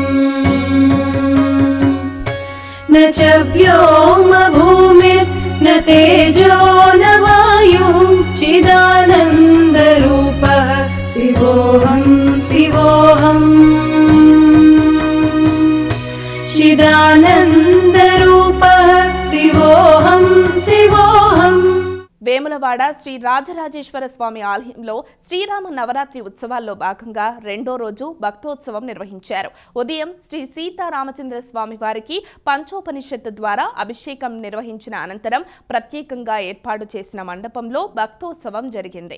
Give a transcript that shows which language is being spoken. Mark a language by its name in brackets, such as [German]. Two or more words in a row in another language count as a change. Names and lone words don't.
[Sanskrit] न च व्योम भूमिर्न तेजो न वायुः चिदानन्दरूपः शिवोऽहं शिवोऽहं चिदानन्दरूपः शिवोऽहं शिवोऽहं. [Telugu] వేములవాడ శ్రీ రాజరాజేశ్వర స్వామి ఆలయంలో శ్రీరామ నవరాత్రి ఉత్సవాల్లో భాగంగా రెండో రోజు భక్తోత్సవం నిర్వహించారు. ఉదయం శ్రీ సీతారామచంద్ర స్వామి వారికి పంచోపనిషత్తు ద్వారా అభిషేకం నిర్వహించిన అనంతరం ప్రత్యేకంగా ఏర్పాటు చేసిన మండపంలో భక్తోత్సవం జరిగింది.